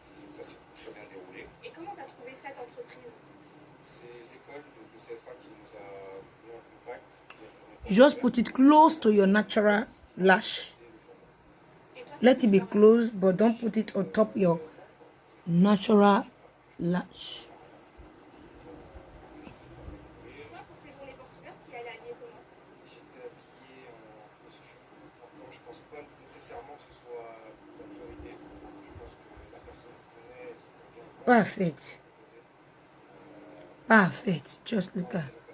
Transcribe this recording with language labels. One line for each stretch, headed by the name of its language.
French: Ça s'est très bien déroulé. Et comment tu as trouvé cette entreprise? C'est l'école de CFA qui nous a mis en contact.
English: Just put it close to your natural lash. Let it be close, but don't put it on top your natural lash.
French: Toi, pour ces journées portes ouvertes, tu y allais habillé comment? J'étais habillé en costume. Maintenant, je pense pas nécessairement que ce soit la priorité. Je pense que la personne connaît ce qu'on vient Parfait. Parfait.
English: Just look at.